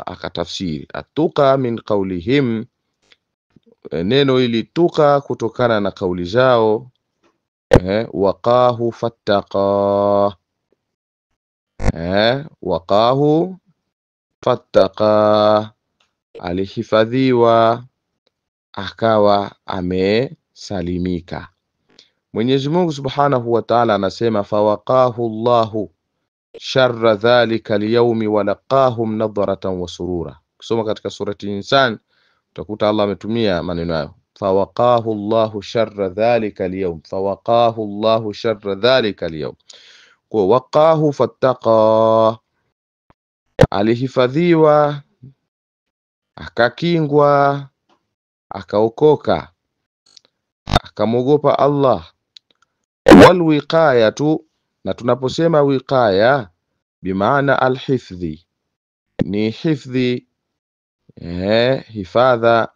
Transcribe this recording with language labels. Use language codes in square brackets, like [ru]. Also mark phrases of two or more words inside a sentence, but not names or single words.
[sw] Akatafsiri [ar] اتقى من قولهم, [sw] neno ili tuqa kutokana na kauli zao, [ar] وقاه فاتقى, وقاه فاتقى, [sw] alihifadhiwa akawa amesalimika. Mwenyezi Mungu [ar] سبحانه وتعالى [sw] anasema [ar] فوقاه الله شر ذلك اليوم ولقاهم نضرة وسرورا. [sw] Kusoma katika surati Insan utakuta Allah ametumia maneno hayo, [ar] فوقاه الله شر ذلك اليوم, فوقاه الله شر ذلك اليوم. [sw] Kwa [ar] وقاه فاتقى, [sw] alihifadhiwa akakingwa akaokoka akamwogopa Allah. [ar] والوقاية, [sw] na tunaposema wiqaya bimaana alhifdhi, ni hifdhi, hifadha.